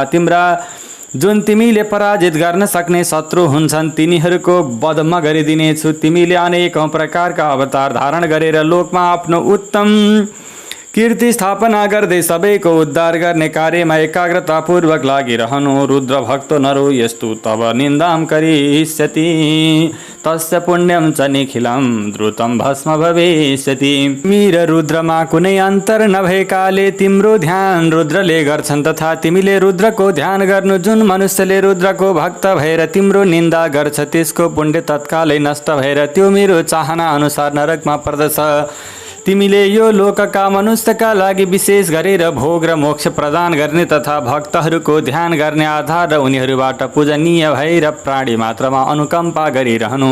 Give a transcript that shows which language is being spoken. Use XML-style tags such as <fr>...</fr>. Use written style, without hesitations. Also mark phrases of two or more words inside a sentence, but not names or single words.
<ne>जुन तिमीले पराजित गर्न सक्ने शत्रु हुन्छन् तिनीहरूको वध म गरिदिनेछु। तिमीले अनेकौं प्रकारका अवतार धारण गरेर लोकमा आफ्नो उत्तम कीर्ति स्थापना गर्दै सबैको उद्धार गर्ने कार्यमा एकाग्रतापूर्वक लागिरहनु।</ne> <sa>रुद्र भक्त नरो यस्तु तब निन्दाम करिष्यति तस्य पुण्यम च निखिलम द्रुतम भस्म भविष्यति।</sa> <ne>तिमी रुद्रमा कुनै अन्तर नभएकाले तिम्रो ध्यान रुद्रले गर्छन् तथा तिमीले रुद्रको ध्यान गर्नु। जुन मनुष्यले रुद्रको भक्त भएर तिम्रो निन्दा गर्छ त्यसको पुण्य तत्कालै नष्ट भएर त्यो मेरो चाहना अनुसार नरकमा पर्दछ। तिमीले यो लोकका मनुष्यका लागि विशेष गरेर भोग र मोक्ष प्रदान गर्ने तथा भक्तहरूको ध्यान गर्ने आधार र उनीहरूबाट पूजनीय भएर प्राणी मात्रमा अनुकम्पा गरिरहनु।</ne>